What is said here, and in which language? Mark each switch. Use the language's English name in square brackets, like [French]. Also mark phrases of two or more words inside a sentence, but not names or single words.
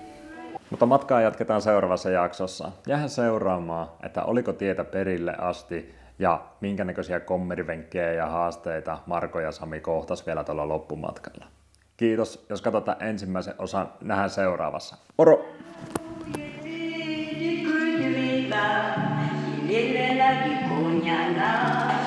[Finnish] Mutta matkaa jatketaan seuraavassa jaksossa. Jäähän seuraamaan, että oliko tietä perille asti ja minkä näköisiä kommerivenkkejä ja haasteita Marko ja Sami kohtas vielä tuolla loppumatkalla. Kiitos, jos katsotaan ensimmäisen osan. Nähdään seuraavassa. Moro! [French] Il est là, il est là, du cognac.